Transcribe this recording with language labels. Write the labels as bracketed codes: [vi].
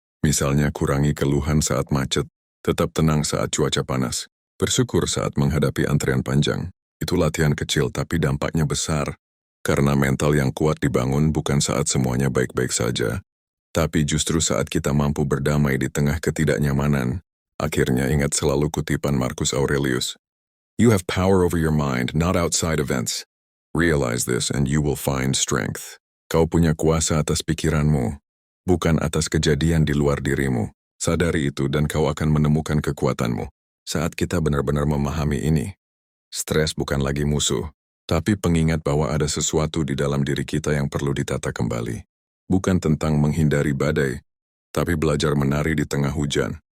[id] Misalnya kurangi keluhan saat macet, tetap tenang saat cuaca panas, bersyukur saat menghadapi antrean panjang. Itu latihan kecil tapi dampaknya besar. Karena mental yang kuat dibangun bukan saat semuanya baik-baik saja, tapi justru saat kita mampu berdamai di tengah ketidaknyamanan. Akhirnya ingat selalu kutipan Marcus Aurelius. [en] You have power over your mind, not outside events. Realize this and you will find strength. [id] Kau punya kuasa atas pikiranmu, bukan atas kejadian di luar dirimu. Sadari itu dan kau akan menemukan kekuatanmu. Saat kita benar-benar memahami ini, stres bukan lagi musuh, tapi pengingat bahwa ada sesuatu di dalam diri kita yang perlu ditata kembali. Bukan tentang menghindari badai, tapi belajar menari di tengah hujan.